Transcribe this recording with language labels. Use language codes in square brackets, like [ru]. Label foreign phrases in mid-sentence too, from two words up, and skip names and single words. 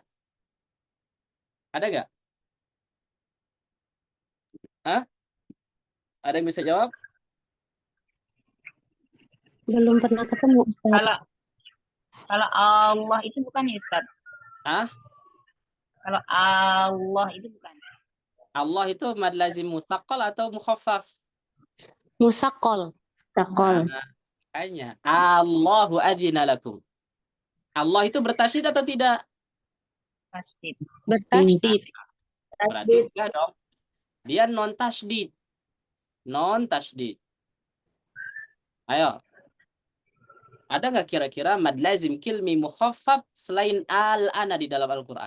[id] Ada nggak? Hah? Ada yang bisa jawab? Belum pernah ketemu, Ustaz. Kalau Allah itu bukan ya, Ustaz? Hah? Kalau Allah itu bukan. Allah itu [ar] مد لازم مثقل [id] atau mukhaffaf? Musaqqal. Musaqqal. Makanya [ar] الله أذن لكم. [id] Allah itu bertasydid atau tidak? Tasydid. Bertasydid. Berarti enggak dong. Dia non tasydid. Non tasydid. Ayo. Ada nggak kira-kira [ar] مد لازم كلمي مخفف [id] selain al-ana di dalam Al-Qur'an?